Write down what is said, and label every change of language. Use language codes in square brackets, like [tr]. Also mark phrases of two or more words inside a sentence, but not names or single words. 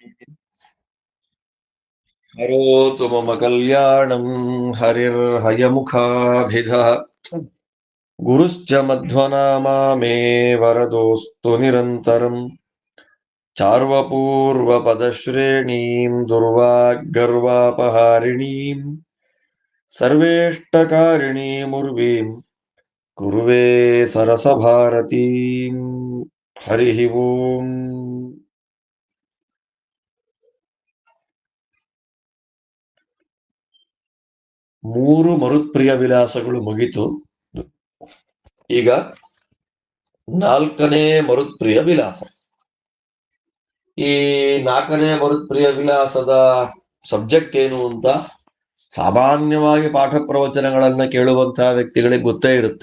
[sa] करोतु मम कल्याणं हरिर्हयमुखाभिधः गुरुश्च मध्वनामा मे वरदोऽस्तु निरन्तरम् चार्वपूर्वपदश्रेणीं दुर्वाग्गर्वापहारिणीं सर्वेष्टकारिणीमुर्वीं कुर्वे सरसभारतीं। हरिः ओम्। [kn] ಮೂರು ಮರುತ್ಪ್ರಿಯ ವಿಲಾಸಗಳು ಮುಗಿತು. ಈಗ ನಾಲ್ಕನೇ ಮರುತ್ಪ್ರಿಯ ವಿಲಾಸ. ಈ ನಾಲ್ಕನೇ ಮರುತ್ಪ್ರಿಯ ವಿಲಾಸದ ಸಬ್ಜೆಕ್ಟ್ ಏನು ಅಂತ ಸಾಮಾನ್ಯವಾಗಿ ಪಾಠ ಪ್ರವಚನಗಳನ್ನ ಕೇಳುವಂತಹ ವ್ಯಕ್ತಿಗಳಿಗೆ ಗೊತ್ತೇ ಇರುತ್ತೆ.